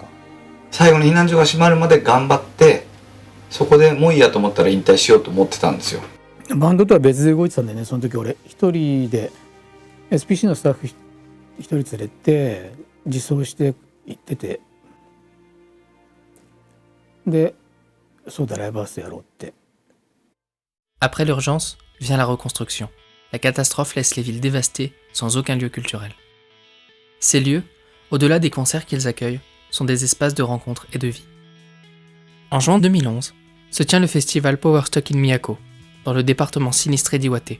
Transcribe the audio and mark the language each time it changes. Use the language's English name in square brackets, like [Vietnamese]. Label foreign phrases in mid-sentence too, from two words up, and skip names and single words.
[Japanese] 最後に避難所が閉まるまで頑張って、そこでもういいやと思ったら引退しようと思ってたんですよ。バンドとは別で動いてたんだよね。その時俺一人で SPC のスタッフ一人連れて自走して行ってて、でそうだライブハウスやろうって。 [French] Après l'urgence vient la reconstruction. La catastrophe laisse les villes dévastées, sans aucun lieu culturel. Ces lieux, au-delà des concerts qu'ils accueillent, sont des espaces de rencontre et de vie. En juin 2011, se tient le festival Powerstock in Miyako, dans le département sinistré d'Iwate.